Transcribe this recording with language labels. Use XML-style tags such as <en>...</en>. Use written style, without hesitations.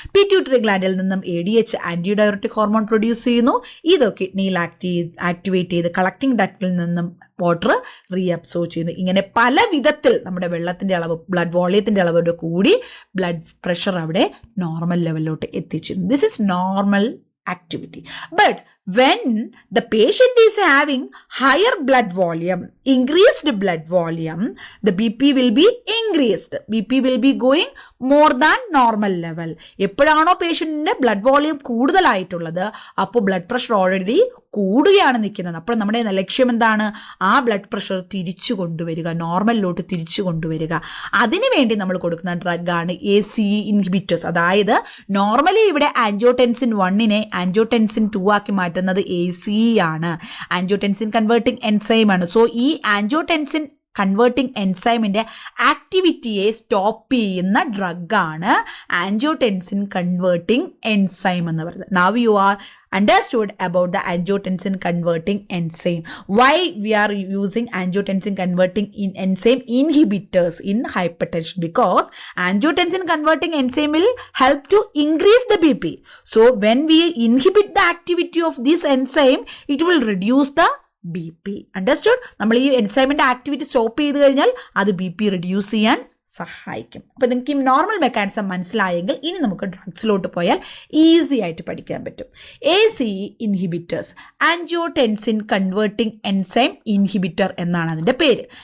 <ml>Pituitary ഗ്ലാൻഡിൽ നിന്നും ADH anti diuretic hormone produce ചെയ്യുന്നു. ഇത് കിഡ്നിയിൽ ആക്ടിവേറ്റ് ചെയ്ത് കളക്ടിംഗ് ഡക്റ്റിൽ നിന്നും വാട്ടർ റീഅബ്സോർബ് ചെയ്യുന്നു. ഇങ്ങനെ പല വിധത്തിൽ നമ്മുടെ വെള്ളത്തിന്റെ അളവ്, ബ്ലഡ് വോളിയത്തിന്റെ അളവോട് കൂടി ബ്ലഡ് പ്രഷർ അവിടെ normal ലെവലിലോട്ട് എത്തിച്ചിരുന്നു.</ml> <en>This is normal activity. But when the patient is having higher blood volume, increased blood volume, the BP will be increased. BP will be going more than normal level.</en> <ml>എപ്പോഴാണോ പേഷ്യന്റിന്റെ blood volume കൂടുതലായിട്ടുള്ളത് അപ്പോൾ blood pressure already കൂടുകയാണ് നിൽക്കുന്നത്. അപ്പോൾ നമ്മുടെ ലക്ഷ്യം എന്താണ്? ആ ബ്ലഡ് പ്രഷർ തിരിച്ചു കൊണ്ടുവരിക, നോർമലിലോട്ട് തിരിച്ചു കൊണ്ടുവരിക. അതിനുവേണ്ടി നമ്മൾ കൊടുക്കുന്ന ഡ്രഗാണ് ACE ഇൻഹിബിറ്റേഴ്സ്. അതായത് നോർമലി ഇവിടെ ആൻജിയോടെൻസിൻ 1നെ ആൻജിയോടെൻസിൻ 2 ആക്കി മാറ്റുന്നത് ACE ആണ്, ആൻജിയോടെൻസിൻ കൺവേർട്ടിംഗ് എൻസൈം ആണ്. സോ ഈ ആൻജിയോടെൻസിൻ കൺവേർട്ടിംഗ് എൻസൈമിന്റെ ആക്ടിവിറ്റിയെ സ്റ്റോപ്പ് ചെയ്യുന്ന ഡ്രഗാണ് ആൻജിയോടെൻസിൻ കൺവേർട്ടിംഗ് എൻസൈം എന്ന് പറയുന്നത്.</ml> <en>Now you are understood about the angiotensin converting enzyme. Why we are using angiotensin converting enzyme inhibitors in hypertension? Because angiotensin converting enzyme will help to increase the BP. So when we inhibit the activity of this enzyme, it will reduce the BP. Understood?</en> <ml>നമ്മൾ ഈ എൻസൈമിന്റെ activity stop ചെയ്ത് കഴിഞ്ഞാൽ അത് BP reduce ചെയ്യാൻ സഹായിക്കും. അപ്പോൾ നിങ്ങൾക്ക് ഈ നോർമൽ മെക്കാനിസം മനസ്സിലായെങ്കിൽ ഇനി നമുക്ക് ഡ്രഗ്സിലോട്ട് പോയാൽ ഈസി ആയിട്ട് പഠിക്കാൻ പറ്റും. ACE inhibitors, angiotensin converting enzyme inhibitor എന്നാണ് അതിൻ്റെ പേര്.</ml>